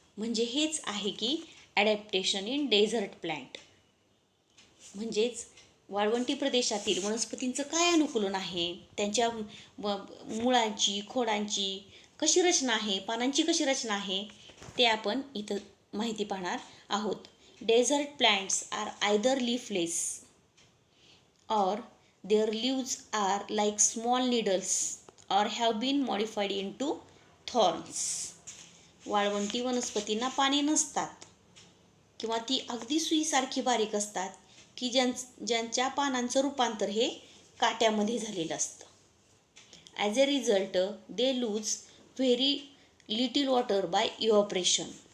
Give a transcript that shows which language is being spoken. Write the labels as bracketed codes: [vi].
[mr] म्हणजे हेच आहे की [en] Adaptation in desert plant. [mr] म्हणजेच वाळवंटी प्रदेशातील वनस्पतींचं काय अनुकूलन आहे, त्यांच्या मुळांची, खोडांची कशी रचना आहे, पानांची कशी रचना आहे, ते आपण इथं माहिती पाहणार आहोत. [en] Desert plants are either leafless or their leaves are like small needles or have been modified into thorns. [mr] वाळवंटी वनस्पतींना पाने नसतात किंवा ती अगदी सुईसारखी बारीक असतात की ज्यांच्या पानांचं रूपांतर हे काट्यामध्ये झालेलं असतं. [en] As a result they lose very little water by evaporation.